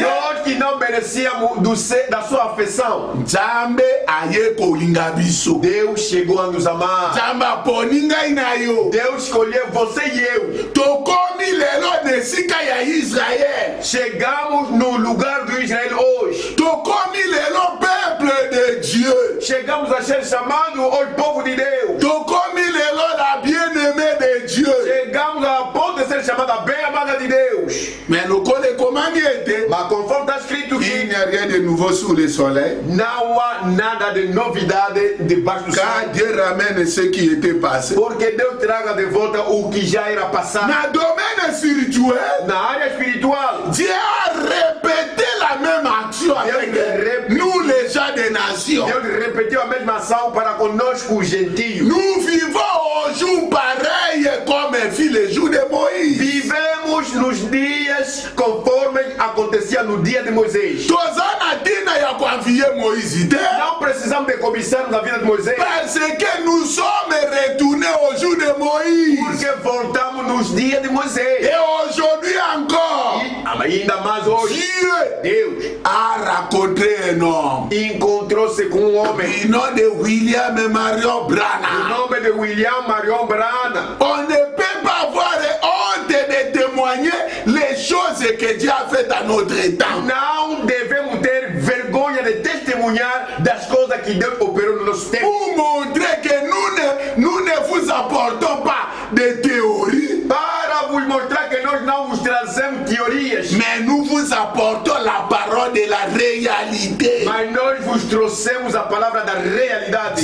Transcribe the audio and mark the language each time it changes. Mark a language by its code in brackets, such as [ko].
[pt] Nós que não merecíamos da sua afeição. [ln] Nzambe aye kolinga biso. [pt] Deus chegou a nos amar. [ln] Nzambe aponi ngai na yo. [pt] Deus escolheu você e eu. [ln] Tokomi lelo na esika ya Israel. [pt] Chegamos no lugar do Israel hoje. [ln] Tokomi lelo [fr] peuple de Dieu. [pt] Chegamos a ser chamados hoje povo de Deus. [ln] Tokomi lelo [fr] la bien-aimé de Dieu. [pt] Chegamos a ponto de ser chamada bem amada de Deus. [ln] Mais lokole komani ete, [pt] Mas conforme está escrito [fr] il [pt] que [fr] n'y a rien de nouveau sous le soleil. [pt] não há nada de novidade debaixo do [fr] Car [pt] céu. [fr] Dieu ramène ce qui était passé. [pt] Porque Deus traga de volta o que já era passado. [fr] Na domaine spirituel, [pt] Na área espiritual, [fr] Dieu a répété la même action avec nous les gens des nations. [pt] Deus repetiu a mesma ação para conosco os gentios. [fr] Nous vivons au jour pareil comme fut le jour de Moïse. [pt] Vivemos nos dias conforme acontecia no dia de Moisés. [ln] Toza na tina ya kuenvier Moïse te, [pt] Não precisamos de cobiçar na vida de Moisés, [fr] parce que nous sommes retournés au jour de Moïse. [pt] porque voltamos nos dias de Moisés. [fr] Et aujourd'hui encore, [pt] E ainda mais hoje, [fr] Dieu [pt] Deus [fr] a rencontré un homme. [pt] encontrou-se com um homem. [fr] Du nom de William Marion [pt] O [fr] Branham. [pt] nome de William Marion Branham. [fr] On ne peut pas avoir honte de témoigner les choses que Dieu a faites à notre temps. [pt] Não devemos ter vergonha de testemunhar das coisas que Deus operou no nosso tempo. [fr] Pour montrer que nous ne vous apportons pas de théories, [pt] Para vos mostrar que nós não vos trazemos teorias, [fr] mais nous vous apportons la parole de la réalité. [pt] mas nós vos trouxemos a palavra da realidade.